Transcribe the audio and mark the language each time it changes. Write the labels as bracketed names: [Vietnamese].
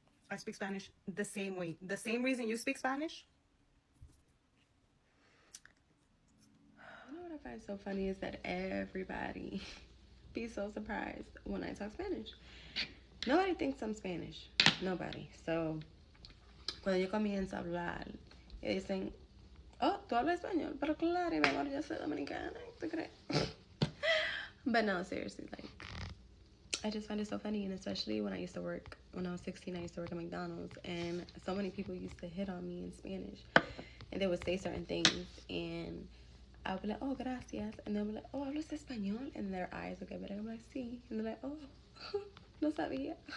[English] I speak Spanish the same way. The same reason you speak Spanish. You know what I find so funny is that everybody be so surprised when I talk Spanish. Nobody thinks I'm Spanish. Nobody. [Spanish] So, cuando yo comienzo a hablar, ellos dicen, oh, tú hablas español, pero claro, mi amor, yo soy dominicana, ¿tú crees? [English] But no, seriously, like, I just find it so funny, and especially when I was 16, I used to work at McDonald's, and so many people used to hit on me in Spanish, and they would say certain things, and I would be like, oh, gracias, and they'll be like, oh, [Spanish] hablas español, [English] and their eyes would get better, I'm like, sí, and they're like, oh, [Spanish] no sabía.